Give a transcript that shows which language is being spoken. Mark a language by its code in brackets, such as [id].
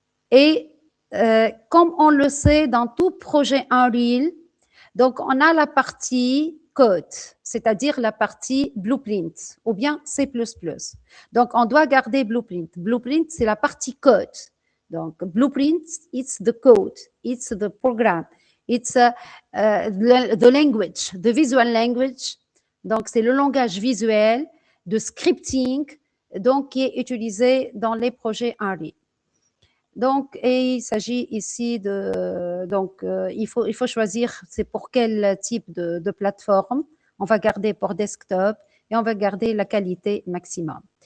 [fr] Et comme on le sait, dans tout projet Unreal, donc on a la partie code, c'est-à-dire la partie blueprint ou bien C++. Donc on doit garder blueprint. Blueprint, c'est la partie code. [en] Donc blueprint, it's the code, it's the program, it's the language, the visual language. [fr] Donc c'est le langage visuel de scripting, donc qui est utilisé dans les projets Unreal. Donc, et il s'agit ici de, donc, il faut choisir c'est pour quel type de plateforme. On va garder pour desktop et on va garder la qualité maximum.